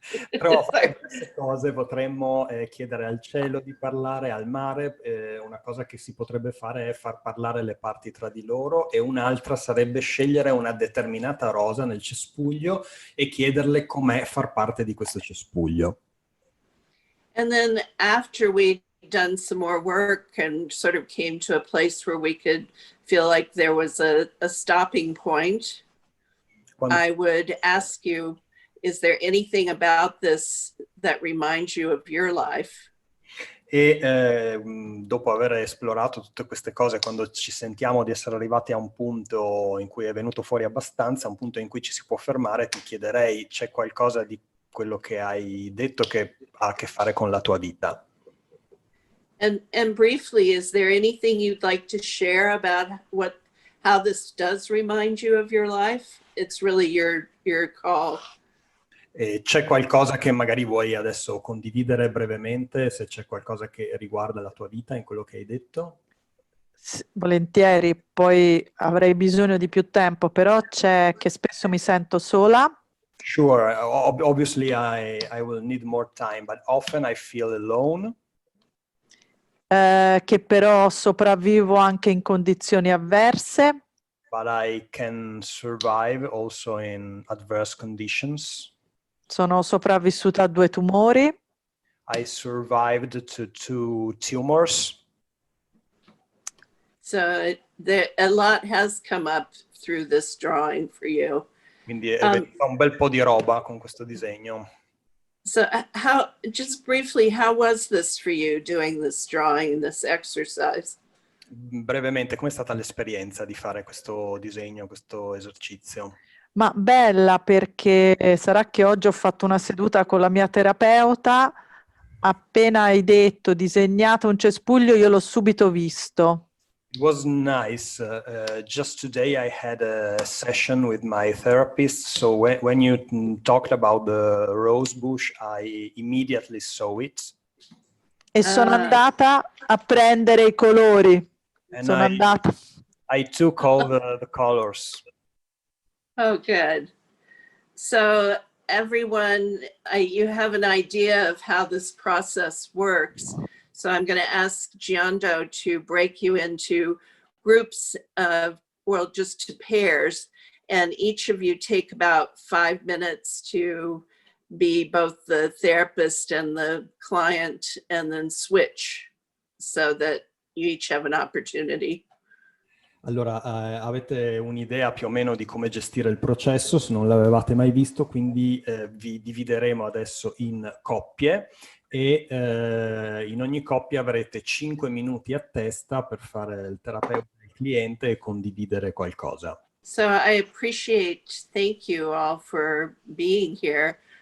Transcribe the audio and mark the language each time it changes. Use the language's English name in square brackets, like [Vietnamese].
[Italian] però fare queste cose potremmo chiedere al cielo di parlare, al mare. Una cosa che si potrebbe fare è far parlare le parti tra di loro, e un'altra sarebbe scegliere una determinata rosa nel cespuglio e chiederle com'è far parte di questo cespuglio. [English] And then after we'd done some more work and sort of came to a place where we could feel like there was a stopping point, I would ask you, is there anything about this that reminds you of your life? [Italian] E dopo aver esplorato tutte queste cose, quando ci sentiamo di essere arrivati a un punto in cui è venuto fuori abbastanza, un punto in cui ci si può fermare, ti chiederei: c'è qualcosa di quello che hai detto che ha a che fare con la tua vita? [English] And briefly, is there anything you'd like to share about how this does remind you of your life? It's really your call. [Italian] C'è qualcosa che magari vuoi adesso condividere brevemente, se c'è qualcosa che riguarda la tua vita in quello che hai detto? Volentieri, poi avrei bisogno di più tempo, però c'è che spesso mi sento sola. [English] Sure, obviously I will need more time, but often I feel alone. [Italian] Che però sopravvivo anche in condizioni avverse. [English] But I can survive also in adverse conditions. [Italian] Sono sopravvissuta a 2 tumori. [English] I survived to 2 tumors. So a lot has come up through this drawing for you. [Italian] Quindi è venuta un bel po' di roba con questo disegno. [English] So just briefly, how was this for you doing this drawing, this exercise? [Italian] Brevemente, com'è stata l'esperienza di fare questo disegno, questo esercizio? Ma bella, perché sarà che oggi ho fatto una seduta con la mia terapeuta, appena hai detto disegnato un cespuglio, io l'ho subito visto. [English] It was nice. Just today I had a session with my therapist, so when you talked about the rose bush, I immediately saw it. [Italian] E sono andata a prendere i colori. [English] And [Italian] Sono andata. [English] I took all the colors. Oh, good. So everyone, you have an idea of how this process works. So I'm going to ask Giando to break you into groups of, well, just to pairs, and each of you take about 5 minutes to be both the therapist and the client, and then switch so that you each have an opportunity. [Italian] Allora, avete un'idea più o meno di come gestire il processo, se non l'avevate mai visto, quindi vi divideremo adesso in coppie e in ogni coppia avrete 5 minuti a testa per fare il terapeuta e il cliente e condividere qualcosa. [English] So I thank you all for being here.